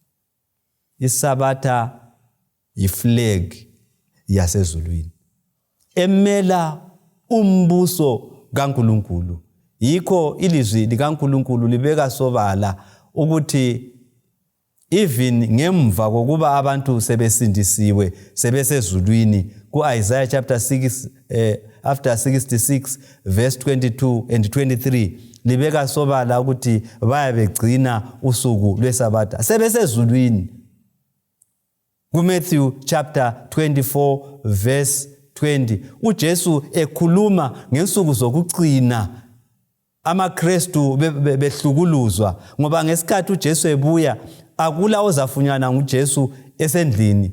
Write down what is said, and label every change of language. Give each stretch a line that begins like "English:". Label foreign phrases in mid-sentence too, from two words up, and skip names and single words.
North Ndebele: iSabatha yiflag yasezulwini emela umbuso kaNkulunkulu. Yikho ilizwi likaNkulunkulu libeka sobala ukuthi even ngemva kokuba abantu sebesindisiwe sebesezulwini, ku-
English: Isaiah chapter 6 after 66 verse 22 and 23
North Ndebele: libeka sobala ukuthi bayabegcina usuku lweSabatha sebesezulwini. Ku-
English: Matthew chapter 24 verse 20
North Ndebele: uJesu ekhuluma ngensuku zokucina amaKristu behlukuluzwa, ngoba ngesikhathi uJesu ebuya akula ozafunyana nguJesu esendlini.